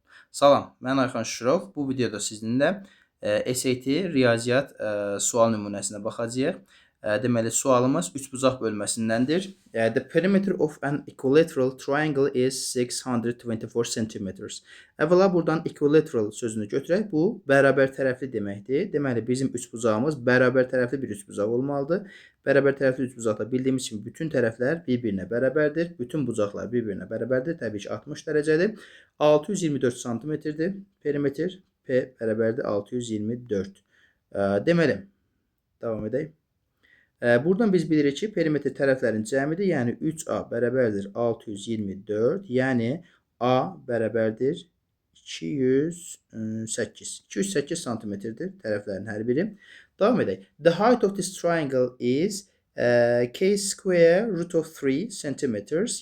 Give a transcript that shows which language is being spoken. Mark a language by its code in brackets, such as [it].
[az] Salam, mən Ayxan Şükürov. Bu videoda sizinlə SAT riyaziyyat sual nümunəsinə baxacağıq. Deməli, sualımız üçbucaq bölməsindəndir. [en] The perimeter of an equilateral triangle is 624 centimeters. [az] Əvvəla buradan equilateral sözünü götürək. Bu, bərabər tərəfli deməkdir. Deməli, bizim üçbucağımız bərabər tərəfli bir üçbucaq olmalıdır. Bərabər tərəfli üçbucaqda bildiyimiz kimi bütün tərəflər bir-birinə bərabərdir. Bütün bucaqlar bir-birinə bərabərdir. Təbii ki, 60 dərəcədir. 624 santimetrdir. Perimetr P bərabərdir 624. Deməli, davam edək. Buradan biz bilirik ki, perimetr tərəflərin cəmidir. Yəni 3A bərabərdir 624. Yəni A bərabərdir 208. 208 santimetrdir tərəflərin hər biri. Davam edək. [en] The height of this triangle is K square root of 3 centimeters.